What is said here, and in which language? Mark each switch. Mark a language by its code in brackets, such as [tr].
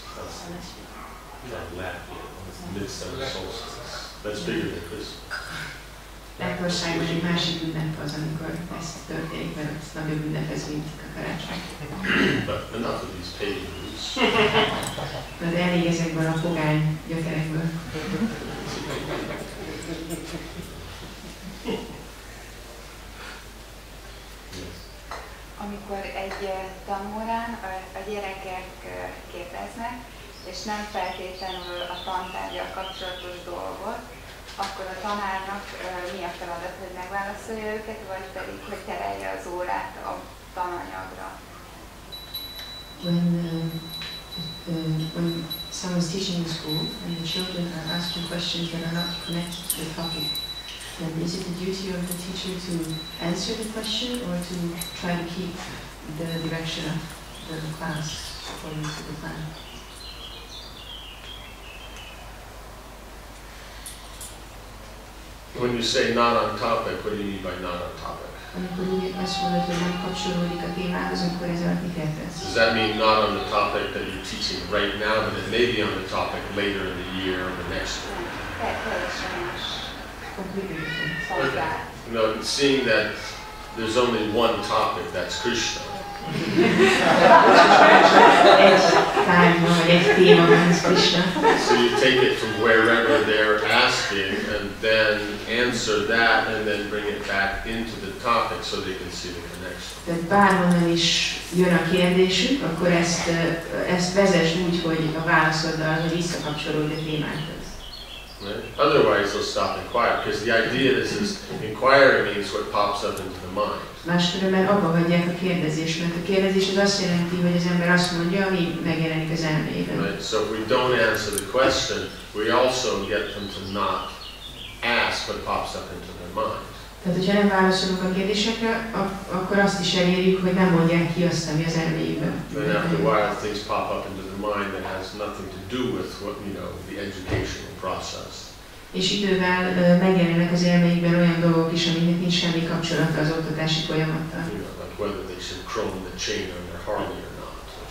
[en] That's Latin. Midsummer solstice. That's bigger than Christmas. [hu] Lettországban egy másik ünnep az, amikor ez történik, mert ez nagyobb ünnep, ez mint a karácsony. [en] But enough of these pagan roots. [hu] De elég ezekből a pogány gyökerekből. Amikor egy tanórán a gyerekek kérdeznek, és nem feltétlenül a tantárggyal kapcsolatos dolgot, akkor a tanárnak mi a feladat, hogy megválaszolja őket, vagy pedig, hogy terelje az órát a tananyagra? [en] When someone's teaching in school and the children are asking questions that are not connected to the topic, then is it the duty of the teacher to answer the question or to try to keep the direction of the class according to the plan? When you say not on topic, what do you mean by not on topic? [hu] Amikor úgy azt mondod, hogy nem kapcsolódik a témához, akkor ez alatt mit értesz? [en] Does that mean not on the topic that you're teaching right now, but it may be on the topic later in the year or the next year? [hu] Teljesen más. [en] Completely different. Okay. No, seeing that there's only one topic, that's Krishna. [hu] Egy tárgyba, vagy egy témában, ez Krisna. [en] So you take it from wherever they're asking and then answer that and then bring it back into the topic so they can see the connection. [hu] Tehát bárhonnan is jön a kérdésük, akkor ezt vezess úgy, hogy a válaszoddal, hogy visszakapcsolódj a témákhoz. [en] Right? Otherwise they'll stop inquiring, because the idea is inquiring means what pops up into the mind. [hu] Máskülönben abba hagyják a kérdezést, mert a kérdezés az azt jelenti, hogy az ember azt mondja, ami megjelenik az elméjében. [en] Right? So if we don't answer the question, we also get them to not ask what pops up into their mind. [hu] Tehát, hogyha nem válaszolunk a kérdésekre, akkor azt is elérjük, hogy nem mondják ki azt, ami az elméjében. [en] Then after a while things pop up into the mind that has nothing to do with what, you know, the educational process. [hu] És idővel megjelennek az elméjükben olyan dolgok is, aminek nincs semmi kapcsolata az oktatási folyamattal. [en] You know, like whether they should chrome the chain on their Harley or not.